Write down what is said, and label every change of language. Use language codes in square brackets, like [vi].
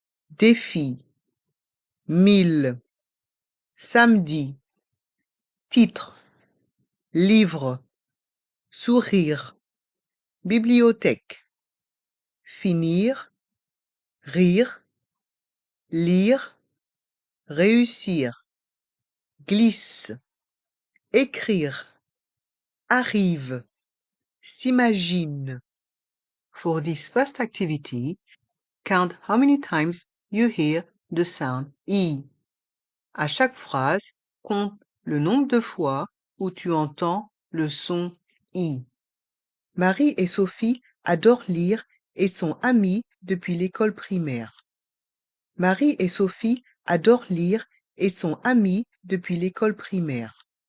[fr] défi, mille, samedi, titre, livre, sourire, bibliothèque, finir, rire, lire, réussir, glisse, écrire, arrive, s'imagine. [en] For this first activity, count how many times you hear the sound I. [fr] À chaque phrase, compte le nombre de fois où tu entends le son I. Marie et Sophie adorent lire et sont amies depuis l'école primaire. Marie et Sophie adorent lire et sont amies depuis l'école primaire.